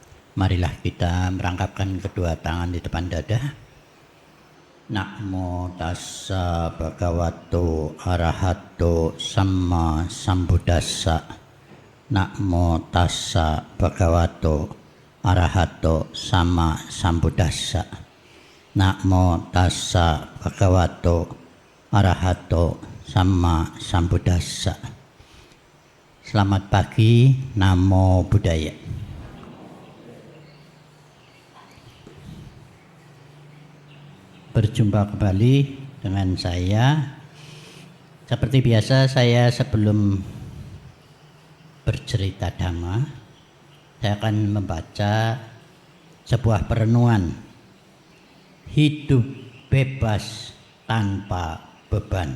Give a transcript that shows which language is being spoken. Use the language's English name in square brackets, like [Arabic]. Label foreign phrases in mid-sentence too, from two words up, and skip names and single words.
[Indonesian] Marilah kita merangkapkan kedua tangan di depan dada. [Pali] Namo tassa bhagavato arahato samma sambuddhassa. Namo tassa bhagavato arahato samma sambuddhassa. Namo tassa bhagavato arahato samma sambuddhassa. [Indonesian] Selamat pagi, [Pali] namo buddhaya. [Indonesian] Berjumpa kembali dengan saya. Seperti biasa, saya sebelum bercerita dhamma, saya akan membaca sebuah perenungan hidup bebas tanpa beban.